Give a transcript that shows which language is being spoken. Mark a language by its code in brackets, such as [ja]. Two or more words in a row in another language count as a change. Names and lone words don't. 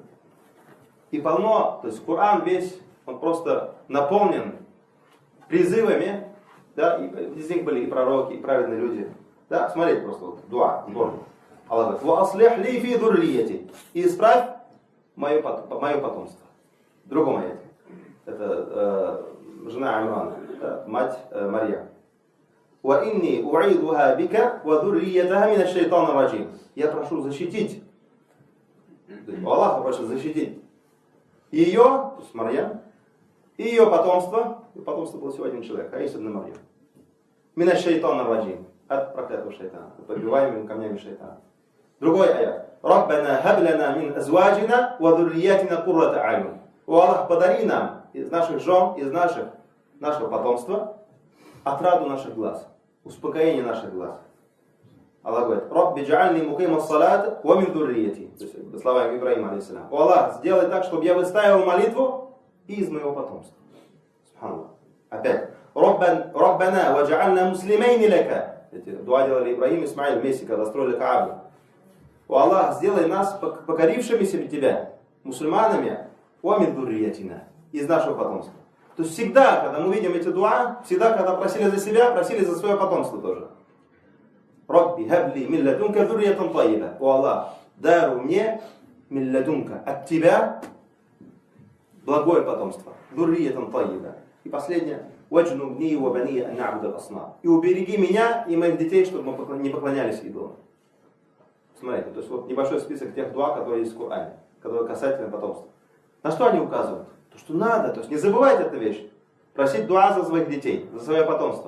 [ru] И полно, то есть Коран весь, он просто наполнен призывами, да, и из них были и пророки, и праведные люди. Да, смотрите просто, вот, дуа, Аллах говорит: [ar] «وأصلح لي في ذريتي». [ru] И исправь мое потомство. В другом аяте. Это жена Имрана, да, мать Марьям. [ar] «وإني أعيذها بك وذريتها من الشيطان الرجيم». [ru] Я прошу защитить. Аллах прошу защитить ее, то есть Марьям, и ее потомство. И потомство было всего один человек, а есть одна Марьям. [ar] من الشيطان الرجيم. [ru] От проклятого шайтана, от побиваемыми камнями шайтана. Другой аят. [ar] «ربنا هب لنا من أزواجنا وذرياتنا قرة أعين». [ru] О Аллах, подари нам из наших жен, из нашего потомства отраду наших глаз, успокоение наших глаз. Аллах говорит: [ar] «رب اجعلني مقيم الصلاة ومن ذريتي». [ru] То есть словами Ибраима алейхиссалям. О Аллах, сделай так, чтобы я выставил молитву и из моего потомства. Субханаллах. Опять. [ar] «ربنا واجعلنا مسلمين لك». [ru] Эти дуа делали Ибраим и Исмаил вместе, когда строили Каабу. О Аллах, сделай нас покорившимися Тебя, мусульманами, [ar] ومن ذريتنا, [ru] из нашего потомства. То есть всегда, когда мы видим эти дуа, всегда, когда просили за себя, просили за свое потомство тоже. [ar] «رب هب لي من لدنك ذرية طيبة». [ru] О Аллах, даруй мне [ar] من لدنك, [ru] от Тебя благое потомство. [ar] ذرية طيبة. [ru] И последнее. [ar] «واجنبني وبني أن نعبد الأصنام». [ru] И убереги меня и моих детей, чтобы мы не поклонялись идолам. Смотрите, то есть вот небольшой список тех дуа, которые есть в Коране, которые касательно потомства. На что они указывают? То, что надо, то есть не забывайте эту вещь. Просить дуа за своих детей, за свое потомство.